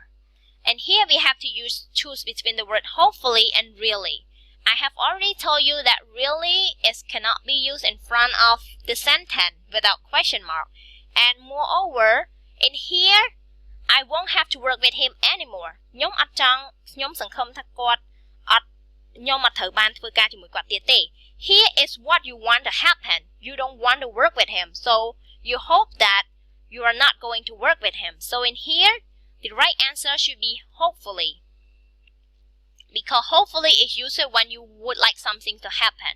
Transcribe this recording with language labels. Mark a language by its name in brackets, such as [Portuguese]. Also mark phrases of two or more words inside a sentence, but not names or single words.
[English] And here we have to choose between the word hopefully and really. I have already told you that really cannot be used in front of the sentence without question mark. And moreover, in here, I won't have to work with him anymore. [Khmer] ខ្ញុំអត់ចង់ខ្ញុំសង្ឃឹមថាគាត់អត់ខ្ញុំអត់ត្រូវបានធ្វើការជាមួយគាត់ទៀតទេ [English] Here is what you want to happen. You don't want to work with him. So you hope that you are not going to work with him. So in here, the right answer should be hopefully. Because hopefully is used when you would like something to happen.